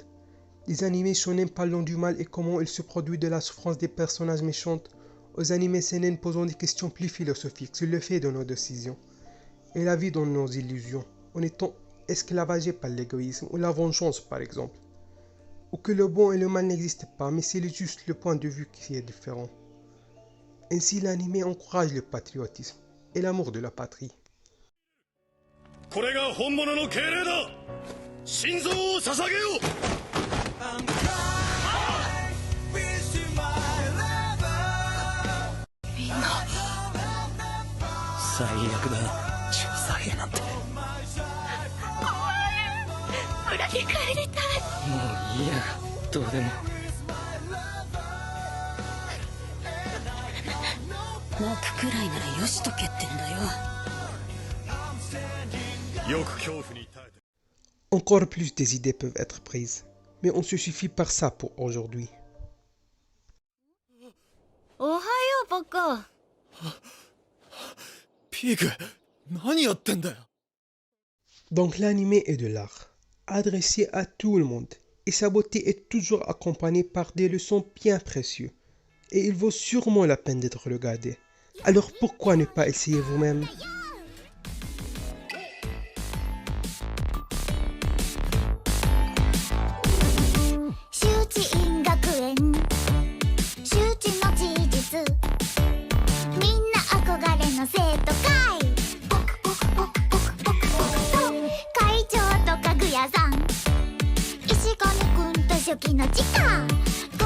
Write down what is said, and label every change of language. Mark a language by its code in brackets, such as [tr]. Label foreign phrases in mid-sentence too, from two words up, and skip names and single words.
[fr] Les animés shonen parlant du mal et comment il se produit de la souffrance des personnages méchants, aux animés seinen posant des questions plus philosophiques sur le fait de nos décisions et la vie dans nos illusions, en étant esclavagés par l'égoïsme ou la vengeance par exemple. Ou que le bon et le mal n'existent pas, mais c'est juste le point de vue qui est différent. Ainsi, l'anime encourage le patriotisme et l'amour de la patrie. [ja] これが本物の敬礼だ心臓を捧げようみんな最悪だ中佐兵なんて村に帰りたい。もういいやどうでも泣くくらいならよしとけってんだよ。よく恐怖に耐えて [fr] Encore plus des idées peuvent être prises, mais on se suffit par ça pour aujourd'hui. [ja] おはようポコ。ピーク何やってんだよ [fr] Donc l'anime est de l'art, adressé à tout le monde, et sa beauté est toujours accompagnée par des leçons bien précieuses, et il vaut sûrement la peine d'être regardé. Alors pourquoi ne pas essayer vous-même? [ja] 周知院学園周知の事実みんな憧れの生徒会ポクポクポクポクポクポクと会長とかぐやさん石上くんと初期の時間